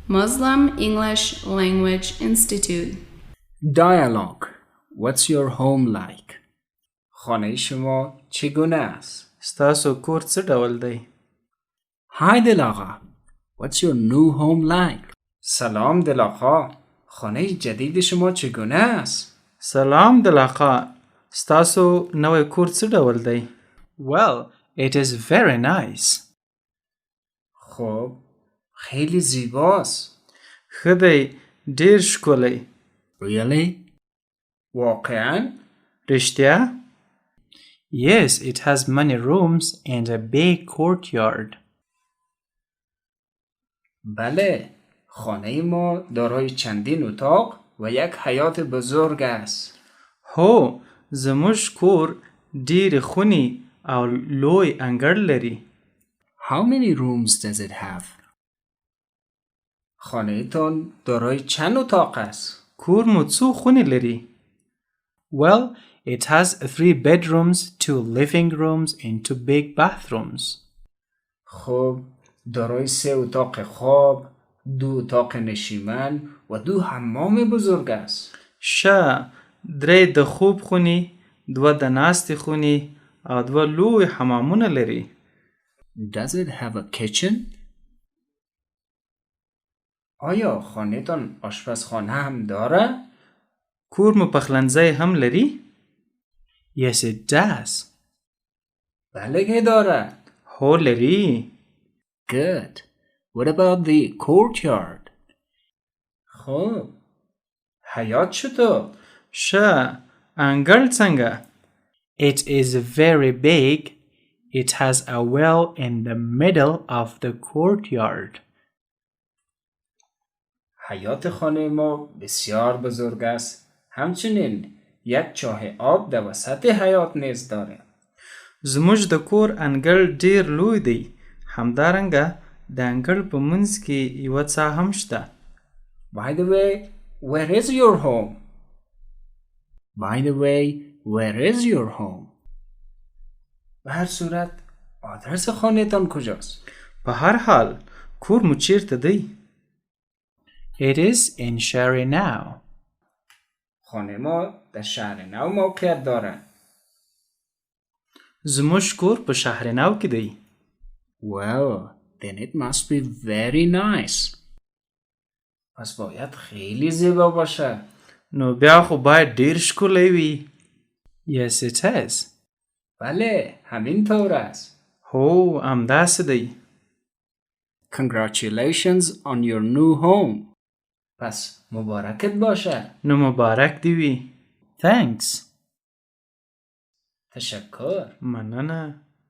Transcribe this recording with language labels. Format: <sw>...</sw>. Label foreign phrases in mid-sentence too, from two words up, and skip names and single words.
<en>Muslim English Language Institute. Dialogue. What's your home like?</en> <fa>خانه شما چگونه است؟</fa> <ps>ستاسو کور څه ډول دی؟</ps> <en>Hi دل آقا. What's your new home like?</en> <fa>سلام دل آقا. خانه جدید شما چگونه است؟</fa> <ps>سلام دل آقا. ستاسو نوی کور څه ډول دی؟</ps> <en>Well, it is very nice.</en> <fa>خب خیلی زیباست.</fa> <ps>ښه دی، ډیر ښکلی.</ps> <en>Really? واقعاً؟</en> <ps>رښتیا؟</ps> <en>Yes, it has many rooms and a big courtyard.</en> <fa>بله. خانه ما دارای چندین اتاق و یک حیاط بزرگ است.</fa> <ps>هو، زموږ کور ډیرې خونې او لوی انګړ لري.</ps> <en>How many rooms does it have?</en> <fa>خانه تان دارای چند اتاق است؟</fa> <ps>کور مو څو خونې لري؟</ps> <en>Well, it has 3 bedrooms, 2 living rooms, and 2 big bathrooms.</en> <fa>خب دارای 3 اتاق خواب، 2 اتاق نشیمن و 2 حمام بزرگ است.</fa> <ps>ښه، 3 د خوب خونې، 2 د ناستې خونې او 2 لوی حمامونه لري.</ps> <en>Does it have a kitchen?</en> <fa>آیا خانه تان آشپزخانه هم داره؟</fa> <ps>کور مو پخلنځی هم لري؟</ps> <en>Yes, it does.</en> <fa>بله که داره.</fa> <ps>هو لري.</ps> <en>Good. What about the courtyard?</en> <fa>خب حیاط چطور؟</fa> <ps>ښه، انګړ څنګه؟</ps> <en>It is very big. It has a well in the middle of the courtyard.</en> <fa>حیاط خانه ما بسیار بزرگ است. همچنین یک چاه آب در وسط حیاط نیز داره.</fa> <ps>زموږ د کور انګړ ډیر لوی دی. همدارنګه د انګړ په منځ کې یوه څاه هم شته.</ps> <en>By the way, where is your home? By the way, where is your home?</en> <fa>به هر صورت آدرس خانه تان کجاست؟</fa> <ps>په هر حال کور مو چیرته دی؟</ps> <en>It is in Shari now.</en> <fa>خانه ما در شهر نو موقعیت داره.</fa> <ps>زموږ کور په شهر نو کې دی.</ps> <en>Well, then it must be very nice.</en> <fa>پس باید خیلی زیبا باشه.</fa> <ps>نو بیا خو باید ډیر ښکلی وي.</ps> <en>Yes, it is.</en> <fa>بله، همین طور است.</fa> <ps>هو، همداسې دی.</ps> <en>Congratulations on your new home.</en> <fa>پس مبارکت باشه.</fa> <ps>نو مبارک دی وي.</ps> <en>Thanks.</en> <fa>تشکر.</fa> <ps>مننه.</ps>